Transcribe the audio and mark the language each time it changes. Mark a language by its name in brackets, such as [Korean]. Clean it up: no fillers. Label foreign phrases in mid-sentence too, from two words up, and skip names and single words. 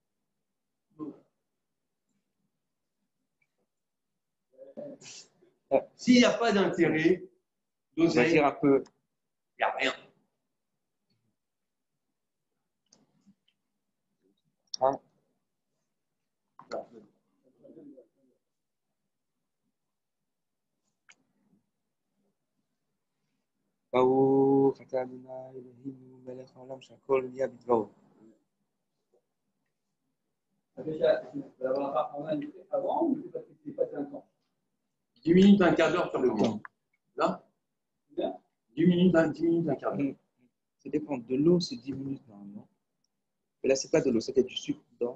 [French] S'il n'y a pas d'intérêt, d'oser, dire un peu. il n'y a rien. Hein? [Hebrew] ברוך אתה אדוני אלוהינו מלך העולם שהכל נהיה בדברו. [French] Avant ou c'est parce que c'est pas un temps? 10 minutes, un quart d'heure sur le temps. Là? 10 minutes, un quart d'heure. Ça dépend. De l'eau, c'est 10 minutes normalement. Mais là, c'est pas de l'eau, c'est qu'il y a du sucre dedans.